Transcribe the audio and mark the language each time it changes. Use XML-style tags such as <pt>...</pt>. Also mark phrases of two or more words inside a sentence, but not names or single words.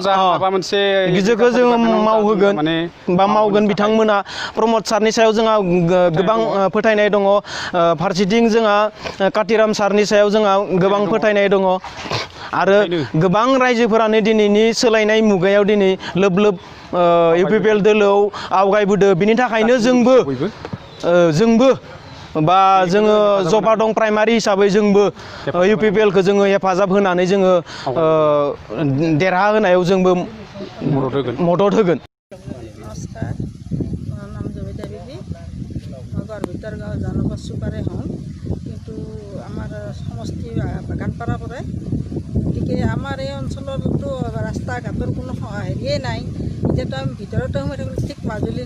<brx>बिखौ जोङो मावहोगोन बा मावगोन बिथांमोना प्रमद सारनि सायाव जोंहा गोबां फोथायनाय दङ फारसेथिं जोंहा कातिराम सारनि सायाव जोंहा गोबां फोथायनाय दङ आरो गोबां रायजोफोरानो दिनैनि सोलायनाय मुगायाव दिनै लोब लोब UPPL दोलोव आवगायबोदो बिनि थाखायनो जोंबो बा जोङो जबा दं प्राइमारि हिसाबै जोंबो UPPL खौ जोङो हेफाजाब होनानै जोङो देरहा होनायाव जोंबो मदद होगोन।</brx> <as>नमस्कार মোৰ নাম জবিতা বিবি মই গড়ভিতৰ গাঁও জনপদ চুপাৰে হওঁ কিন্তু আমাৰ সমষ্টি বাগানপাৰা পৰে গতিকে আমাৰ এই অঞ্চলতো ৰাস্তা ঘাটৰ কোনো হেৰিয়ে নাই এতিয়াতো আমি ভিতৰতে সোমাই থাকিলোঁ ঠিক মাজুলীৰ</as>